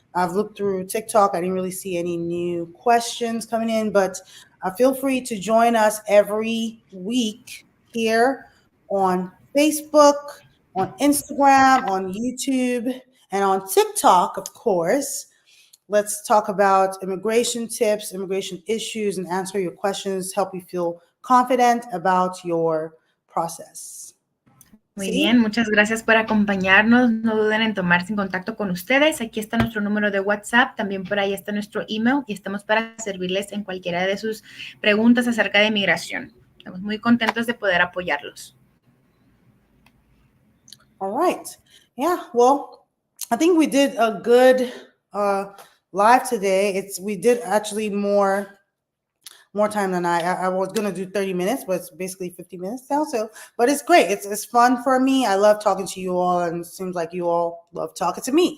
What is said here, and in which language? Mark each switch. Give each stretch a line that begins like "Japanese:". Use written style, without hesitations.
English: I've looked through TikTok. I didn't really see any new questions coming in, but feel free to join us every week here on Facebook, on Instagram, on YouTube, and on TikTok, of course. Let's talk about immigration tips, immigration issues, and answer your questions, help you feel confident about your process.
Spanish: Muy bien, muchas gracias por acompañarnos. No duden en tomarse en contacto con ustedes. Aquí está nuestro número de WhatsApp, también por ahí está nuestro email y estamos para servirles en cualquiera de sus preguntas acerca de inmigración. Estamos muy contentos de poder apoyarlos.
English: All right. Yeah, well, I think we did a good live today. We did actually more time than I was gonna do 30 minutes, but it's basically 50 minutes now. So, but it's great. It's fun for me. I love talking to you all, and it seems like you all love talking to me.